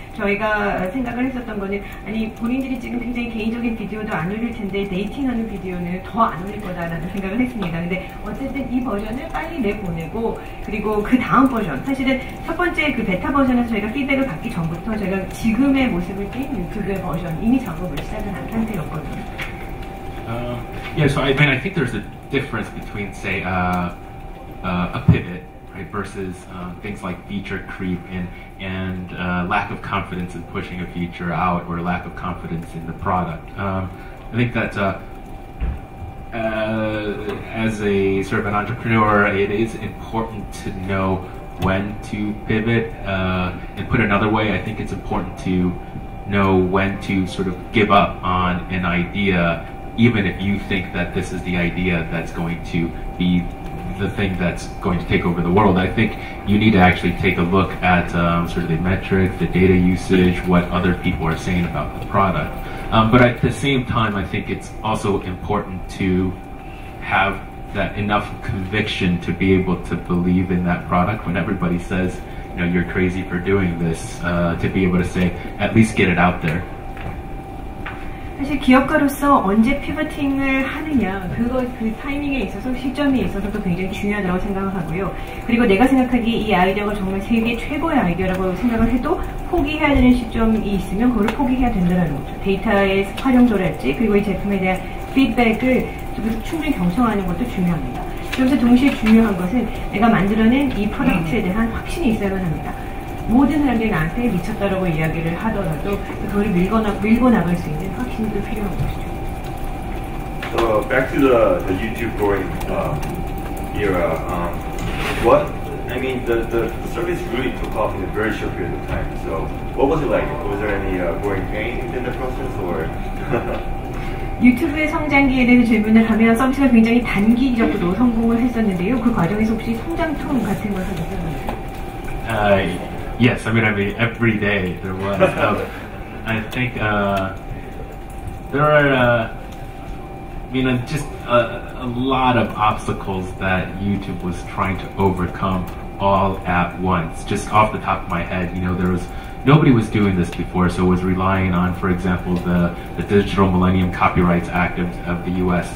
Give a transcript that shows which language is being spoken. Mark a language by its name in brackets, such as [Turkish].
[Korean] 저희가 생각을 했었던 거는 아니 본인들이 지금 굉장히 개인적인 비디오도 안 올릴 텐데 데이팅하는 비디오는 더 안 올릴 거다라는 생각을 했습니다. 근데 어쨌든 이 버전을 빨리 내보내고 그리고 그 다음 버전 사실은 첫 번째 그 베타 버전에서 저희가 피드백을 받기 전부터 저희가 지금의 모습을 띈 유튜브의 버전 이미 작업을 시작을 한 상태였거든요. [English] Yeah, so I mean, I think there's a difference between, say, a pivot, right, versus things like feature creep and lack of confidence in pushing a feature out or lack of confidence in the product. I think that as a sort of an entrepreneur, it is important to know when to pivot. And put another way, I think it's important to know when to sort of give up on an idea, even if you think that this is the idea that's going to be the thing that's going to take over the world. I think you need to actually take a look at sort of the metrics, the data usage, what other people are saying about the product. But at the same time, I think it's also important to have that enough conviction to be able to believe in that product when everybody says, you know, you're crazy for doing this, to be able to say, at least get it out there. [Korean] 사실 기업가로서 언제 피버팅을 하느냐 그 타이밍에 있어서 시점에 있어서도 굉장히 중요하다고 생각을 하고요. 그리고 내가 생각하기에 이 아이디어가 정말 세계 최고의 아이디어라고 생각을 해도 포기해야 되는 시점이 있으면 그걸 포기해야 된다는 거죠. 데이터의 활용도랄지 그리고 이 제품에 대한 피드백을 충분히 경청하는 것도 중요합니다. 그러면서 동시에 중요한 것은 내가 만들어낸 이 프로덕트에 대한 확신이 있어야만 합니다. 모든 사람들이 나한테 미쳤다라고 이야기를 하더라도 그걸 밀고 나갈 수 있는 확신도 필요한 것이죠. [English] So back to the YouTube growing era. The service really took off in a very short period of time. So what was it like? Was there any growing pain in the process, or? [Korean] 유튜브의 성장기에 대해서 질문을 하면 서비스가 굉장히 단기적으로 성공을 했었는데요. 그 과정에서 혹시 성장통 같은 것을 느꼈나요? [English] Yes, I mean, every day there was. I think there are, just a lot of obstacles that YouTube was trying to overcome all at once. Just off the top of my head, nobody was doing this before, so it was relying on, for example, the Digital Millennium Copyrights Act of the U.S.